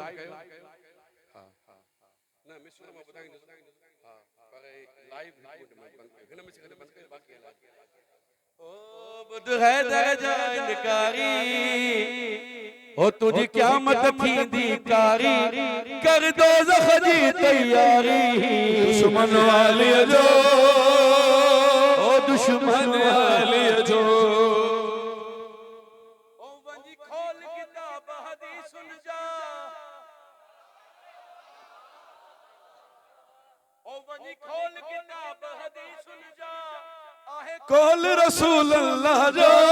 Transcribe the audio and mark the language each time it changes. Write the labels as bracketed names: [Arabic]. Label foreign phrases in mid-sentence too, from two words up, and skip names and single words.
[Sindhi] हां ना मिस्र में ॿुधाईंदुसि हां पर [English] live record [Sindhi] में बंद कयो हिन में सिर्फ बंद कयो बाक़ी ओ बुध है दर्जा इनकारी हो तुझी क़यामत थींदी कारी कर दोज़ख जी तैयारी दुश्मन वाली जो ओ दुश्मन वाली जो कौल रसूल अल्लाह जो